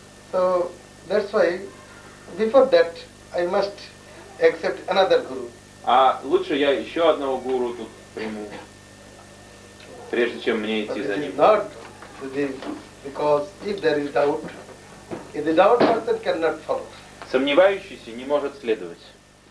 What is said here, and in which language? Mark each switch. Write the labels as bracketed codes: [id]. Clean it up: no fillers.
[en] So that's why before that I must accept another guru. [ru] А лучше я еще одного гуру тут приму, прежде чем мне идти за ним. [en] Not because if there is doubt, if the doubt person cannot follow. [ru] Сомневающийся не может следовать.